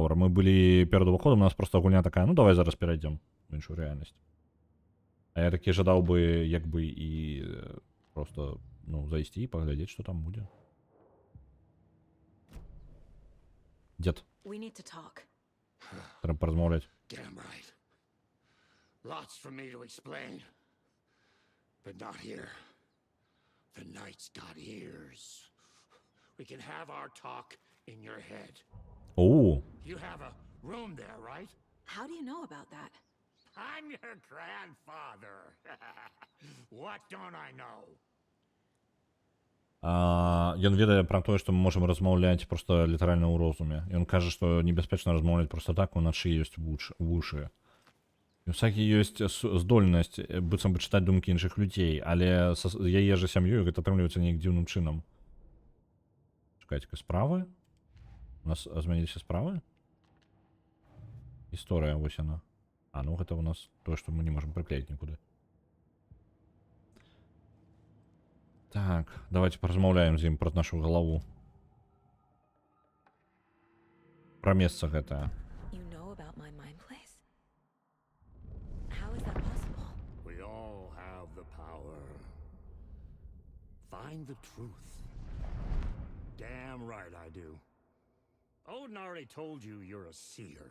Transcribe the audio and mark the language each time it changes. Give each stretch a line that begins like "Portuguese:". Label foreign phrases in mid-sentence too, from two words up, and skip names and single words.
Belarusian: Мы былі перад уваходам, у нас просто гульня такая, ну давай зараз перайдзем в іншую рэальнасць. А я такі жадаў бы, як бы, і просто, ну, зайсці і паглядзець, што там будзе. Дзед. Трэба паразмаўляць.
English: Lots for me to explain. But not here. The night's got ears. We can have our talk in your head. Oh. You have a room there, right? How do you know about that? I'm your grandfather. What don't I know?
Belarusian: Ён ведае пра тое, што мы можам размаўляць проста літаральна ў розуме. Ён кажа, што небяспечна размаўляць проста так, уначы ёсць вушы. У Сагі ёсць здольнасць быццам бы чытаць думкі іншых людзей, але з яе ж сям'ёй гэта атрымліваецца неяк дзіўным чынам. Чакайце-ка, справы? У нас змяніліся справы? История вось она.
Russian: А, ну
Belarusian: гэта у нас
Russian: то, что мы не можем приклеить никуда. Так, давайте
Belarusian: поразмаўляем з ім про нашу галаву. Про месца гэтае.
English: You know about my mind place? How is that possible? We all have the power. Find the truth. Damn right I do. Odin already told you you're a seer.